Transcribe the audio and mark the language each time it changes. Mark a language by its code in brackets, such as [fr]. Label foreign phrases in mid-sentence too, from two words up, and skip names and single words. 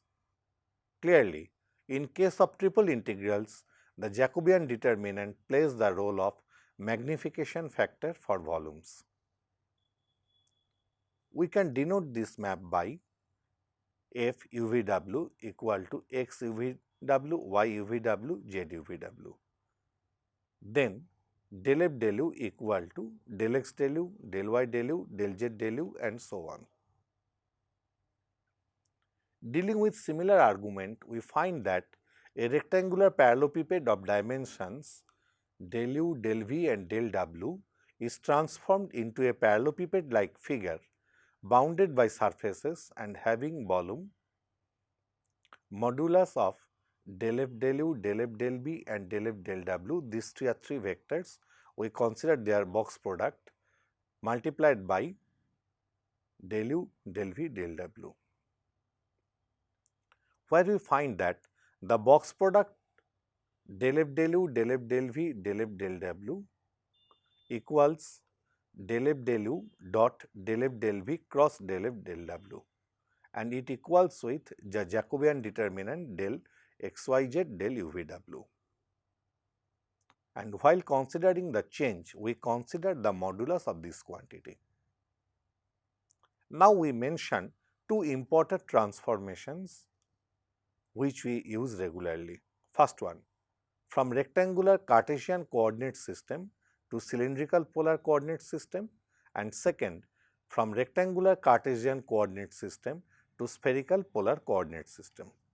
[en] Clearly, in case of triple integrals, the Jacobian determinant plays the role of magnification factor for volumes. We can denote this map by f uvw equal to x uvw, y uvw, z uvw. Then del f del u equal to del x del u, del y del u, del z del u, and so on. Dealing with similar argument, we find that a rectangular parallelepiped of dimensions del u, del v, and del w is transformed into a parallelepiped-like figure bounded by surfaces and having volume modulus of del f del u, del f del v, and del f del w. These three are three vectors. We consider their box product multiplied by del u, del v, del w, where we find that the box product del f del u, del f del v, del f del w equals del f del u dot del f del v cross del f del w, and it equals with the Jacobian determinant del xyz del uvw. And while considering the change, we consider the modulus of this quantity. Now, we mention two important transformations which we use regularly. First one, from rectangular Cartesian coordinate system to cylindrical polar coordinate system, and second, from rectangular Cartesian coordinate system to spherical polar coordinate system.